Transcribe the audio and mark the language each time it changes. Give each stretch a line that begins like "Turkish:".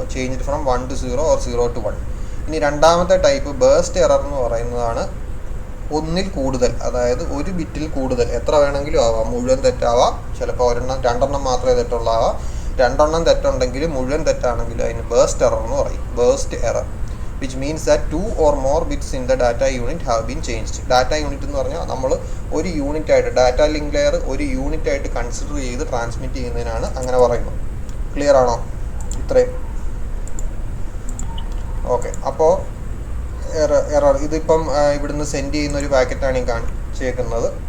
English: Change from 1 to 0 or 0 to 1.
Malayalam: ഇനി രണ്ടാമത്തെ type burst error എന്ന് പറയുന്നതാണ് ഒന്നിൽ കൂടുതൽ, അതായത് ഒരു ബിറ്റിൽ കൂടുതൽ. എത്ര വേണമെങ്കിലും ആവാം, മുഴുവൻ തെറ്റാവാം, ചിലപ്പോൾ രണ്ടെണ്ണം മാത്രമേ തെറ്റുള്ളാവാം. 2 എണ്ണം തെറ്റുണ്ടെങ്കിൽ മുഴുവൻ തെറ്റാണെങ്കിൽ അതിന് ബേസ്റ്റ് എറർ എന്ന് പറയും.
English: Burst error which means that 2 or more bits in the data unit have been changed.
Malayalam: Data unit എന്ന് പറഞ്ഞാൽ നമ്മൾ ഒരു യൂണിറ്റായിട്ട്, ഡാറ്റ ലിങ്ക് ലെയർ ഒരു യൂണിറ്റായിട്ട് കൺസിഡർ ചെയ്ത് ട്രാൻസ്മിറ്റ് ചെയ്യുന്നതിനാണ് അങ്ങനെ പറയുന്നത്. ക്ലിയർ ആണോ? ഇത്രയും ഓക്കെ. അപ്പോൾ എറർ ഇതിപ്പം ഇവിടുന്ന് സെൻഡ് ചെയ്യുന്ന ഒരു പാക്കറ്റാണ് ഈ കാണിച്ചേക്കുന്നത്.